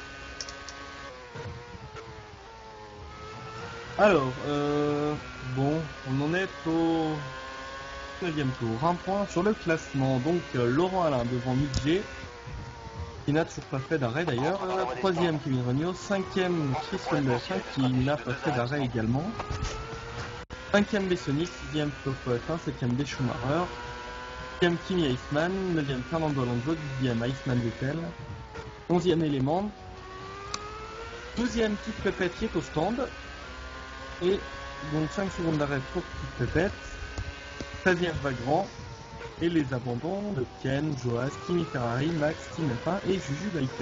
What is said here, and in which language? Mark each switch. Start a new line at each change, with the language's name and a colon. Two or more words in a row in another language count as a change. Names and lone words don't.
French: Alors, bon, on en est au 9e tour. Un point sur le classement. Donc, Laurent Alain devant Mick G, qui n'a toujours pas fait d'arrêt d'ailleurs. 3e Kevin Regnault. 5e Chris Van der F1 qui n'a pas fait d'arrêt également. 5e Bessoni. 6e Flo F1. 7e B Schumacher. 10e Kimi Iceman. 9e Fernando Alonso. 10e Iceman Vettel. 11e élément. 12e Petite Pépette qui est au stand. Et donc 5 secondes d'arrêt pour Petite Pépette. 13e Vagrant. Et les abandons de Ken, Joaz, Kimi Ferrari, Max, Team F1 et Juju Biker.